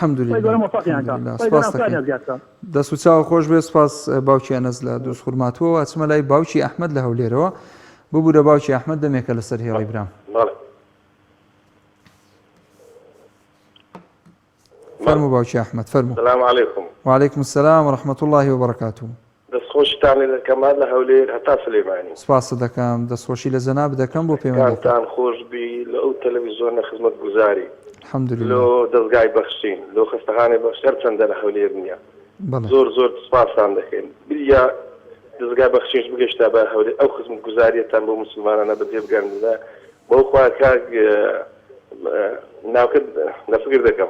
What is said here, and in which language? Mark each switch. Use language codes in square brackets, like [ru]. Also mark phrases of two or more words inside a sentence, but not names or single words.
[ckb] دەست و چاو خۆش بێ سپاس باوکی ئەنەس لە دروست خورماتوەوە ئەچمە لای باوکی ئەحمەد لە هەولێرەوە ببوورە باوکی ئەحمەد دەمێکە لەسەر هێڵی برام فەرموو باوکی ئەحمەد فەرموو [ar] السلام علیکم وعلیکم السلام ورحمة الله وبركاته [ckb] دەستخۆشتانی دەکەمان لە هەولێر هەتا سلێمانی سپاس دەکەم دەستخۆشی لە جەناب دەکەم بۆ پەیوەندیتان خۆشبی لە ئەو تەلەڤیزۆنە خزمەت گوزاری الحەمدولillah لۆ دەستگای بەخشین لۆ خەستەخانەی بەخشەر چەندە لە هەولێر نییە زۆر سپاسان دەکەین بیا دەستگای بەخشینش بگەشتا بە هەولێر ئەو خزمەت گوزاریەتان بۆ موسڵمانانە بەجێ بگەڕێندا بۆ خوا کاک ناوکرد لەفکر دەکەم